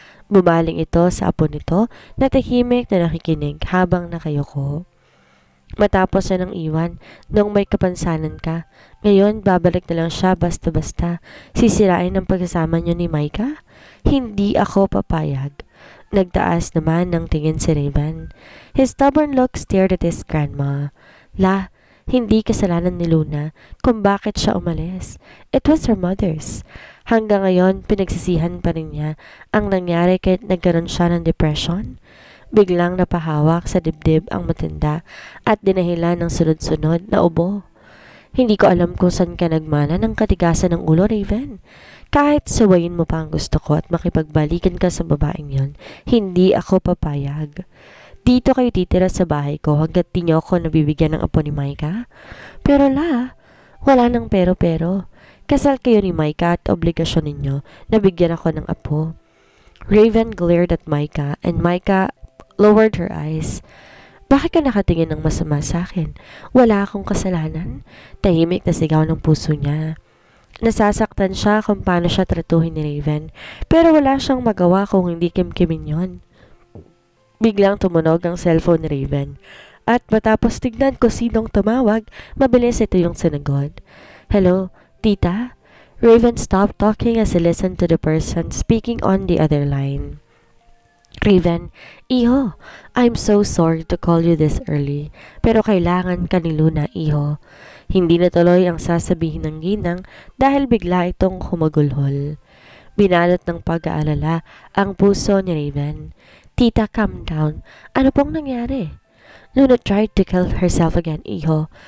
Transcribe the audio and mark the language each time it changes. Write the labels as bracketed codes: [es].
[tl] Bumaling ito sa apo nito na tahimik na nakikinig habang nakayuko. Matapos na ng iwan, nung may kapansanan ka, ngayon babalik na lang siya basta-basta. Sisirain ang pagkasama niyo ni Micah? Hindi ako papayag. Nagtaas naman ng tingin si Raven. [en] His stubborn look stared at his grandma. [tl] Hindi kasalanan ni Luna kung bakit siya umalis. [en] It was her mother's. [tl] Hanggang ngayon, pinagsisihan pa rin niya ang nangyari kahit nagkaroon siya ng depression. Biglang napahawak sa dibdib ang matanda at dinahilan ng sunod-sunod na ubo. Hindi ko alam kung saan ka nagmana ng katigasan ng ulo, Raven. Kahit sawayin mo pa ang gusto ko at makipagbalikan ka sa babaeng yon, hindi ako papayag. Dito kayo titira sa bahay ko hanggat di niyo ako nabibigyan ng apo ni Micah. Pero wala nang pero-pero. Kasal kayo ni Micah at obligasyon ninyo na bigyan ako ng apo. [en] Raven glared at Micah and Micah lowered her eyes. [tl] Bakit ka nakatingin ng masama sa akin? Wala akong kasalanan. Tahimik na sigaw ng puso niya. Nasasaktan siya kung paano siya tratuhin ni Raven, pero wala siyang magawa kung hindi kimkimin yon. Biglang tumunog ang cellphone ni Raven, at matapos tignan ko sinong tumawag, mabilis ito yung sinagot. Hello, tita? [en] Raven stopped talking as he listened to the person speaking on the other line. Raven, iho, I'm so sorry to call you this early, [tl] pero kailangan ka ni Luna, iho. Hindi natuloy ang sasabihin ng ginang dahil bigla itong humagulhol. Binalot ng pag-aalala ang puso ni Raven. Tita, [en] calm down. [tl] Ano pong nangyari? [en] Luna tried to kill herself again, iho.